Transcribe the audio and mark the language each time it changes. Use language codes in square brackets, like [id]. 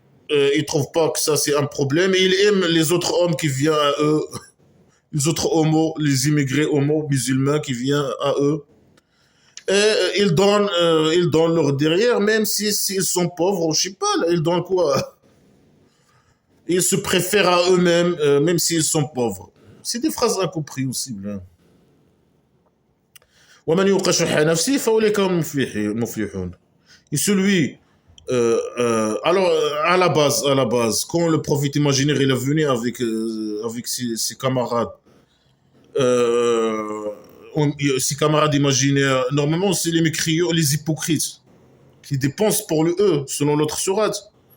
[fr] Ils trouvent pas que ça c'est un problème. Et ils aiment les autres hommes qui viennent à eux, les autres homos, les immigrés homos musulmans qui viennent à eux. Et ils donnent leur derrière, même si s'ils sont pauvres, je sais pas, là, ils donnent quoi? Ils se préfèrent à eux-mêmes, même s'ils sont pauvres. C'est des phrases incompréhensibles. Hein. [ar] ومن يوق شح نفسه فأولئك هم المفلحون. [fr] Et celui alors, à la base, quand le prophète imaginaire il est venu avec ses camarades, euh, ses camarades imaginaires, normalement c'est les mécriaux, les hypocrites, qui dépensent pour le eux, selon l'autre sourate.